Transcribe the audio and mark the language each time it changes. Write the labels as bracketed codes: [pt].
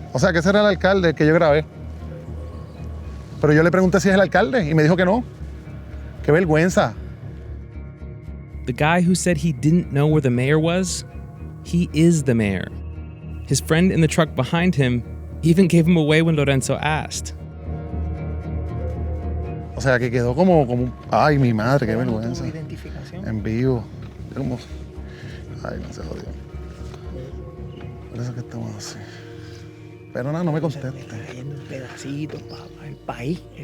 [es] O sea, que ese era el alcalde que yo grabé. Pero yo le pregunté si es el alcalde y me dijo que no. ¡Qué vergüenza! [en] The guy who said he didn't know where the mayor was, he is the mayor. His friend in the truck behind him even gave him away when Lorenzo asked. [es] O sea, que quedó como ay, mi madre, qué vergüenza. En vivo. Como, ay, no se jodió. Por eso que estamos así. Pero nada, no me conteste. Está cayendo en pedacitos, papá. El país.